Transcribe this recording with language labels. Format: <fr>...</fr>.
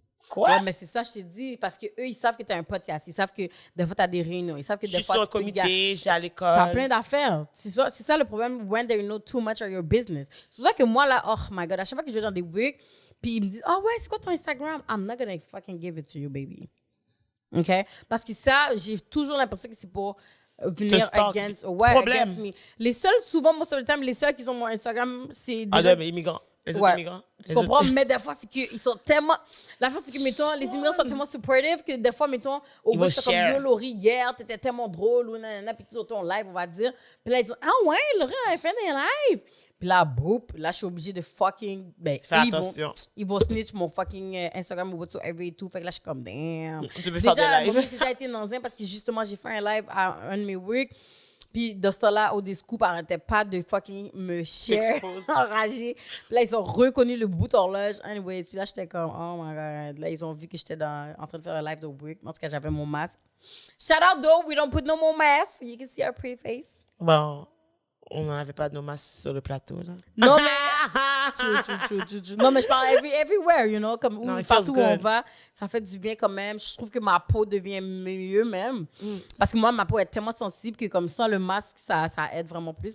<fr>Quoi? Ouais, mais c'est ça, je t'ai dit, parce qu'eux, ils savent que tu as un podcast, ils savent que des fois, tu as des réunions, ils savent que des fois, je suis en comité, j'ai à l'école. Tu as plein d'affaires. C'est ça le problème,</fr> <en>when they know too much of your business.</en> <fr>C'est pour ça que moi, là,</fr> <en>oh my God,</en> <fr>à chaque fois que je vais dans des weeks, puis ils me disent, ah ouais, c'est quoi ton Instagram?</fr> <en>I'm not gonna fucking give it to you, baby. OK?</en> <fr>Parce que ça, j'ai toujours l'impression que c'est pour venir</fr> <en>against me.</en> <fr>Les seuls, souvent,</fr> <en>most of the time,</en> <fr>les seuls qui ont mon Instagram, c'est des gens... immigrants. Les autres immigrants. Tu comprends? Mais des fois, c'est qu'ils sont tellement... La fois, c'est que, mettons, les immigrants sont tellement supportive que des fois, mettons, au bout, c'est comme, yo, Laurie, hier, t'étais tellement drôle, ou nanana, puis tout ton live, on va dire. Puis là, ils disent, ah ouais, Laurie, a fait des lives. Puis là, boum, là, je suis obligée de fucking... Ben, ils vont snitch mon fucking Instagram ou whatsoever et tout. Fait que là, je suis comme, damn. Tu peux faire des lives. J'ai déjà été dans un parce que, justement, j'ai fait un live à un de mes weeks. Puis, dans ce temps-là, Odescoop n'arrêtait pas de fucking me share, enragé. Puis là, ils ont reconnu le bout d'horloge. Anyways, puis là, j'étais comme,</fr> <en>oh my God.</en> <fr>Là, ils ont vu que j'étais en train de faire un live de work. En tout cas, j'avais mon masque.</fr> <en>Shout out, though, we don't put no more masks. You can see our pretty face.</en> <fr>Bon, on n'avait pas de nos masques sur le plateau, là. Non, mais True. Non, mais je parle</fr> <en>everywhere, you know,</en> <fr>comme</fr> <en>No, it</en> <fr>partout</fr> <en>feels</en> <fr>où on</fr> <en>good.</en> <fr>va, ça fait du bien quand même. Je trouve que ma peau devient mieux même. Parce que moi, ma peau est tellement sensible que comme ça, le masque, ça aide vraiment plus.</fr>